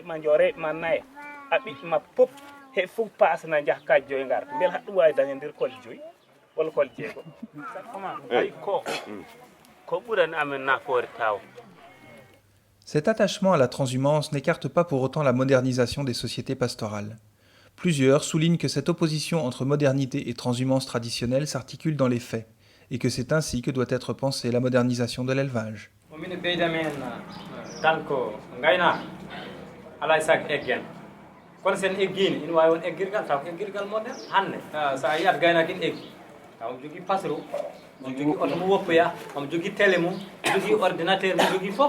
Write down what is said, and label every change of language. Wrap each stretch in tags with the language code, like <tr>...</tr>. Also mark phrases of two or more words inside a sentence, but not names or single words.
<ff>ma joore ma naye a ɓiɓɓe ma pop he fof pasna jaha kaji joyi ngar beela haɗum wawi dañodir kol joyi walla kol jeego ay ko ɓurani amen nafoore taw.</ff> <fr>Cet attachement à la transhumance n'écarte pas pour autant la modernisation des sociétés pastorales. Plusieurs soulignent que cette opposition entre modernité et transhumance traditionnelle s'articule dans les faits, et que c'est ainsi que doit être pensée la modernisation de l'élevage.</fr> <ff>min ɓeydami hen tan ko gayna alay saago eggen kono sen eggini ina wawi won eggirgal taw ko eggirgal moderne hande sa yiyat gaynako ina eggi taw omo jogui passereau omo jogui oto mo woppoya omo jogui télé mum jogui ordinateur mo jogui foof</ff>